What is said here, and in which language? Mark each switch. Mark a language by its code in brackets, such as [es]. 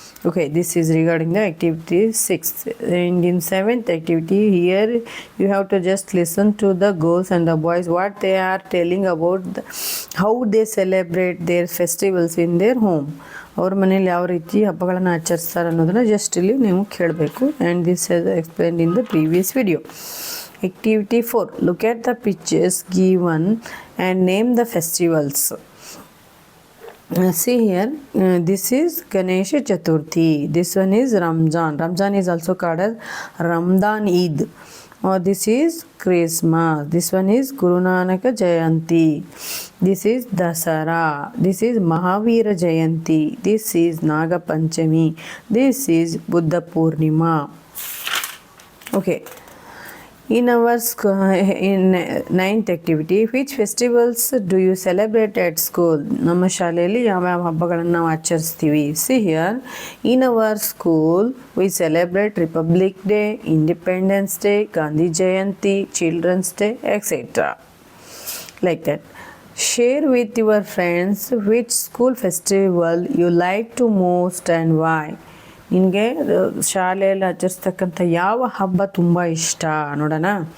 [en] Okay, this is regarding the activity 6. And in 7th activity, here you have to just listen to the girls and the boys what they are telling about how they celebrate their festivals in their home. [kn] ಅವ್ರ ಮನೇಲಿ ಯಾವ ರೀತಿ ಹಬ್ಬಗಳನ್ನು ಆಚರಿಸ್ತಾರೆ ಅನ್ನೋದನ್ನು just ಇಲ್ಲಿ ನೀವು ಕೇಳಬೇಕು. [en] And this has explained in the previous video. Activity 4. Look at the pictures given and name the festivals. See here, this is Ganesha Chaturthi. This one is Ramzan. Ramzan is also called as Ramadan Eid. This is Christmas. This one is Guru Nanak Jayanti. This is Dasara. This is Mahavira Jayanti. This is Naga Panchami. This is Buddha Purnima. Okay. In our in 9th activity, which festivals do you celebrate at school? [kn] ನಮ್ಮ ಶಾಲೆಯಲ್ಲಿ ಯಾವ್ಯಾವ ಹಬ್ಬಗಳನ್ನು ನಾವು ಆಚರಿಸ್ತೀವಿ? [en] See here, in our school we celebrate Republic Day, Independence Day, Gandhi Jayanti, Children's Day, etc. Like that. Share with your friends which school festival you like to most and why. [kn] ನಿನಗೆ ಶಾಲೆಯಲ್ಲಿ ಆಚರಿಸ್ತಕ್ಕಂಥ ಯಾವ ಹಬ್ಬ ತುಂಬ ಇಷ್ಟ ನೋಡೋಣ.